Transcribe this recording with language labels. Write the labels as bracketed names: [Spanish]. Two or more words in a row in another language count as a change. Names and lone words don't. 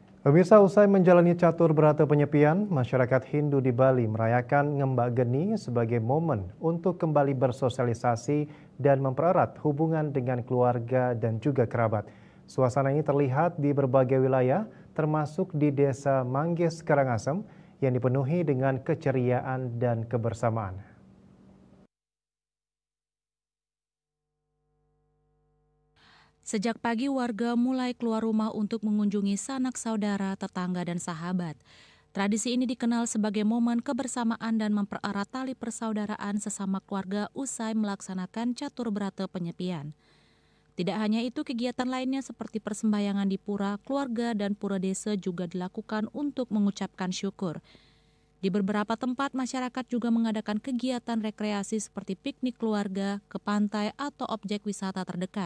[Indonesian] Pemirsa, usai menjalani catur berata penyepian, masyarakat Hindu di Bali merayakan Ngembak Geni sebagai momen untuk kembali bersosialisasi dan mempererat hubungan dengan keluarga dan juga kerabat. Suasana ini terlihat di berbagai wilayah, termasuk di Desa Manggis Karangasem yang dipenuhi dengan keceriaan dan kebersamaan. Sejak pagi warga mulai keluar rumah untuk mengunjungi sanak saudara, tetangga, dan sahabat. Tradisi ini dikenal sebagai momen kebersamaan dan mempererat tali persaudaraan sesama keluarga usai melaksanakan catur berata penyepian. Tidak hanya itu, kegiatan lainnya seperti persembahyangan di pura, keluarga, dan pura desa juga dilakukan untuk mengucapkan syukur. Di beberapa tempat, masyarakat juga mengadakan kegiatan rekreasi seperti piknik keluarga, ke pantai, atau objek wisata terdekat.